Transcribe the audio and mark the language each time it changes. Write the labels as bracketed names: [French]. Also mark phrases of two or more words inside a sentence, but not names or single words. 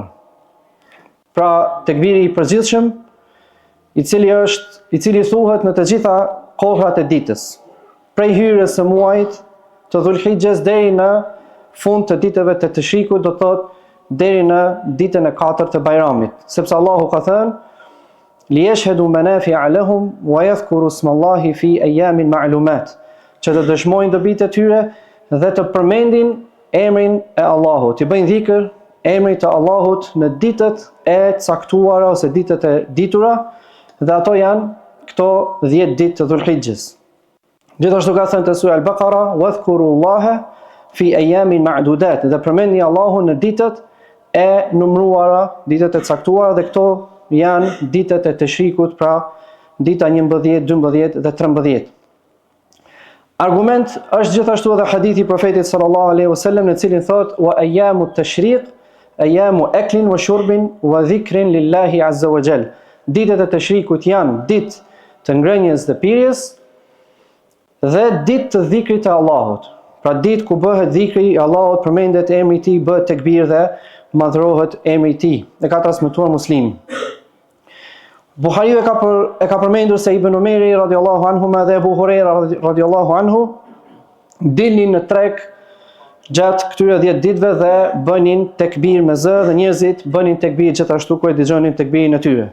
[Albanian] Pra tekbiri i përgjithshëm, i cili thuhet në të gjitha kohrat e ditës, prej hyrjes së muajit të Dhulhijhes deri në fund të ditëve të Tashriqut, do thotë deri në ditën e 4 të Bajramit, sepse Allahu ka thënë: [Arabic] "ليشهدوا منافع لهم ويذكروا اسم الله في أيام معلومات", [Albanian] që të dëshmojnë dobitë e tyre dhe të përmendin emrin e Allahut, të bëjnë dhikr emrit të Allahut në ditët e caktuara ose ditët e ditura, dhe ato janë këto 10 ditë të Dhulhijhes. Gjithashtu ka thënë te sura Al-Baqara: [Arabic] "واذكروا الله في أيام معدودات", [Albanian] dhe përmendni Allahun në ditët e numëruara, ditët e caktuara, dhe këto janë ditët e Tashriqut, pra dita 11, 12 dhe 13. Argument është gjithashtu edhe hadithi i profetit [Arabic] صلى الله عليه وسلم, [Albanian] në cilin thotë: [Arabic] "وأيام التشريق أيام أكل وشرب وذكر لله عز وجل." [Albanian] Ditët e Tashriqut janë ditë të ngrënjes dhe pirjes dhe ditë të dhikrit të Allahut. Pra ditë ku bëhet dhikri i Allahut, përmendet emri i tij, bëhet tekbir dhe madhrohet emri i tij. E ka transmetuar Muslimi. Buhariu e ka përmendur se Ibn Umeri [Arabic] رضي الله عنه [Albanian] dhe Abu Huraira [Arabic] رضي الله عنه [Albanian] dilnin në treg gjatë këtyre 10 ditëve dhe bënin tekbir me zë, dhe njerëzit bënin tekbir gjithashtu kur e dëgjonin tekbirin e tyre.